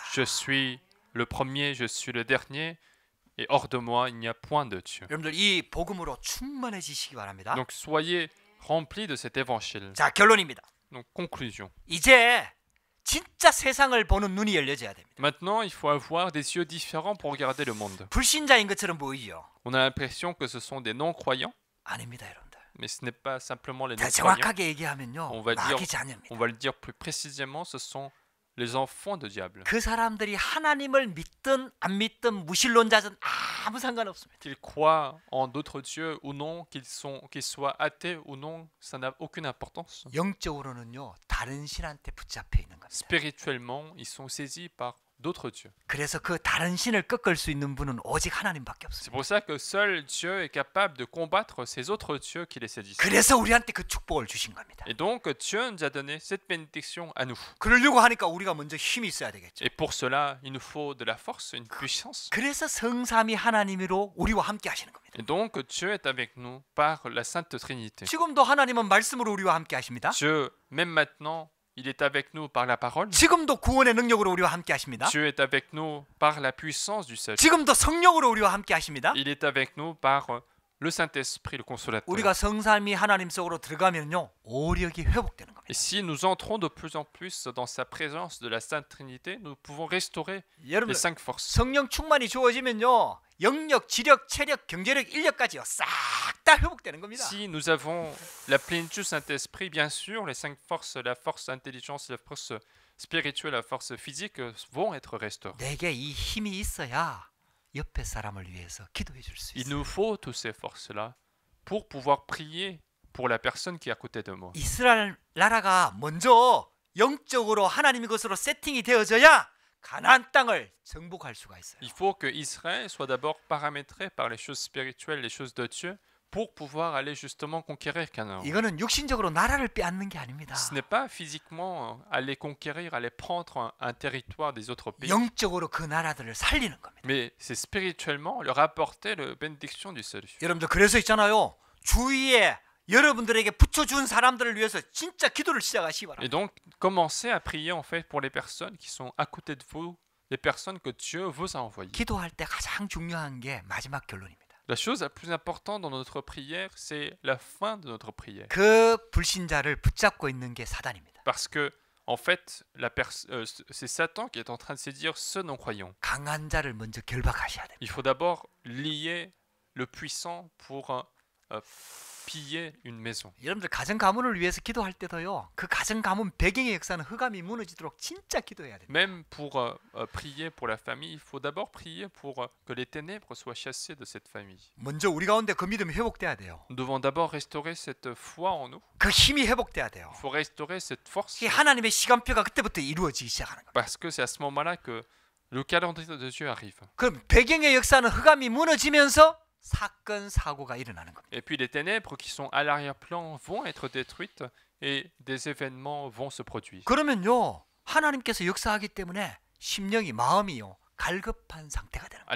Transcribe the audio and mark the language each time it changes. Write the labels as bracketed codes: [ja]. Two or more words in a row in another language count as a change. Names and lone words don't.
[fr] Je suis le premier, je suis le dernier, et hors de moi, il n'y a point de Dieu. [ko] 여러분들 이 복음으로 충만해지시기 바랍니다. [fr] Donc soyez remplis de cet évangile. [ko] 자, 결론입니다. [fr] Donc conclusion. [ko] 이제 진짜 세상을 보는 눈이 열려져야 됩니다. [fr] Maintenant, il faut avoir des yeux différents pour regarder le monde. [ko] 불신자인 것처럼 보이죠? [fr] On a l'impression que ce sont des non-croyants, [ko] 아닙니다, 여러분들. [fr] mais ce n'est pas simplement les [ko] 더 [fr] non-croyants. [ko] 정확하게 얘기하면요, [fr] On va dire- [ko] 마귀 자녀입니다. [fr] On va le dire plus précisément, ce sont les enfants de diable. [ko] 그 사람들이 하나님을 믿든 안 믿든 무신론자든 아무 상관없습니다. [fr] Qu'ils croient en d'autres dieux ou non, qu'ils soient athées ou non, ça n'a aucune importance. [ko] 영적으로는요, 다른 신한테 붙잡혀 있는 겁니다. [fr] Spirituellement, ils sont saisis par d'autres dieux. [ko] 그래서 그 다른 신을 꺾을 수 있는 분은 오직 하나님밖에 [fr] C'est [ko] 없습니다. [fr] pour ça que seul Dieu est capable de combattre ces autres dieux qui les sédissent. [ko] 그래서 우리한테 그 축복을 주신 겁니다. [fr] Et donc Dieu nous a donné cette bénédiction à nous. [ko] 그러려고 하니까 우리가 먼저 힘이 있어야 되겠죠. [fr] Et pour cela, il nous faut de la force, une puissance. [ko] 그래서 성삼위 하나님으로 우리와 함께 하시는 겁니다. [fr] Et donc Dieu est avec nous par la Sainte Trinité. [ko] 지금도 하나님은 말씀으로 우리와 함께 하십니다. [fr] Dieu, même maintenant, il est avec nous par la parole. [ko] 지금도 구원의 능력으로 우리와 함께 하십니다. [fr] Dieu est avec nous par la puissance du salut. [ko] 지금도 성령으로 우리와 함께 하십니다. [fr] Il est avec nous par le Saint-Esprit, le Consolateur. [ko] 우리가 성삼위 하나님 속으로 들어가면요, 오력이 회복되는 겁니다. [fr] Et si nous entrons de plus en plus dans sa présence de la Sainte Trinité, nous pouvons restaurer [ko] 여러분, [fr] les 5 forces. [ko] 성령 충만이 주어지면요, 영력, 지력, 체력, 경제력, 인력까지요, 싹 다 회복되는 겁니다. [fr] Si nous avons la plénitude du Saint-Esprit, bien sûr, les 5 forces, la force intelligence, la force spirituelle, la force physique vont être restaurées. [ko] 내게 이 힘이 있어야 옆에 사람을 위해서 기도해 줄 수 [fr] Il [ko] 있어요. [fr] nous faut toutes ces forces-là pour pouvoir prier pour la personne qui est à côté de moi. [ko] 이스라엘 나라가 먼저 영적으로 하나님의 것으로 세팅이 되어져야 가나안 땅을 정복할 수가 있어요. [fr] Il faut que Israël soit d'abord paramétré par les choses spirituelles, les choses de Dieu, pour pouvoir aller justement conquérir Canaan. [ko] 이거는 육신적으로 나라를 빼앗는 게 아닙니다. [fr] Ce n'est pas physiquement aller conquérir, aller prendre un territoire des autres pays, [ko] 영적으로 그 나라들을 살리는 겁니다. [fr] mais c'est spirituellement leur apporter la bénédiction du salut. [ko] 여러분들 그래서 있잖아요. 주위에 여러분들에게 붙여준 사람들을 위해서 진짜 기도를 시작하시기 [fr] Et [ko] 바랍니다. [fr] donc, commencez à prier en fait pour les personnes qui sont à côté de vous, les personnes que Dieu vous a envoyées. [ko] 기도할 때 가장 중요한 게 마지막 결론입니다. [fr] La chose la plus importante dans notre prière, c'est la fin de notre prière. [ko] 그 불신자를 붙잡고 있는 게 사단입니다. [fr] Parce que, en fait, c'est Satan qui est en train de séduire ceux non-croyants. [ko] 강한 자를 먼저 결박하셔야 됩니다. [fr] Il faut d'abord lier le puissant pour piller une maison. [ko] 여러분들 가정 가문을 위해서 기도할 때도요. 그 가정 가문 배경의 역사는 흑암이 무너지도록 진짜 기도해야 됩니다. [fr] Même pour prier pour la famille, il faut d'abord prier pour que les ténèbres soient chassées de cette famille. [ko] 먼저 우리 가운데 그 믿음이 회복돼야 돼요. [fr] Nous devons d'abord restaurer cette foi en nous. [ko] 그 힘이 회복돼야 돼요. [fr] Il faut restaurer cette force. [ko] 이게 하나님의 시간표가 그때부터 이루어지기 시작하는 거예요. [fr] Parce que c'est à ce moment-là que le calendrier de Dieu arrive. [ko] 그럼 배경의 역사는 흑암이 무너지면서 사건 사고가 일어나는 겁니다. [fr] Et puis les ténèbres qui sont à l'arrière-plan vont être détruites et des événements vont se produire. [ko] 그러면요. 하나님께서 역사하기 때문에 심령이 마음이요. 갈급한 상태가 되는 거예요.